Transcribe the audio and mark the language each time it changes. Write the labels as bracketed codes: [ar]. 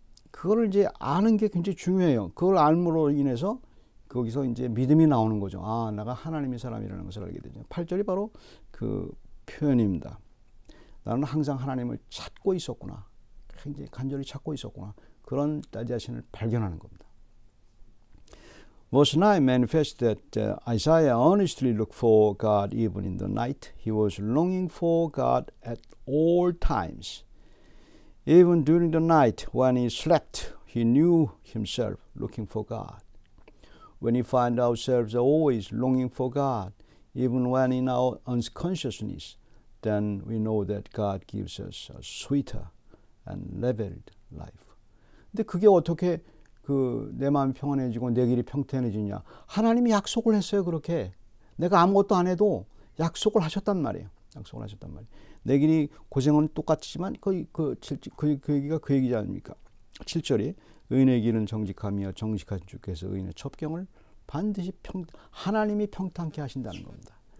[ko] 그거를 이제 아는 게 굉장히 중요해요. 그걸 알므로 인해서 거기서 이제 믿음이 나오는 거죠. 아, 내가 하나님의 사람이라는 것을 알게 되죠. 8절이 바로 그 표현입니다. 나는 항상 하나님을 찾고 있었구나. 굉장히 간절히 찾고 있었구나. 그런 나 자신을 발견하는 겁니다. [en] Verse 9 manifests that Isaiah earnestly looked for God even in the night. He was longing for God at all times. Even during the night when he slept, he knew himself looking for God. When we find ourselves always longing for God, even when in our unconsciousness, then we know that God gives us a sweeter and leveled life. [ko] 근데 그게 어떻게 내 마음이 평안해지고 내 길이 평탄해지냐? 하나님이 약속을 했어요. 그렇게 내가 아무것도 안 해도 약속을 하셨단 말이에요. 약속을 하셨단 말이에요. 내 길이 고생은 똑같지만 그 얘기가 그 얘기지 않습니까? 7절이 의인의 길은 정직함이여 정직한 주께서 의인의 첩경을 반드시 하나님이 평탄케 하신다는 겁니다.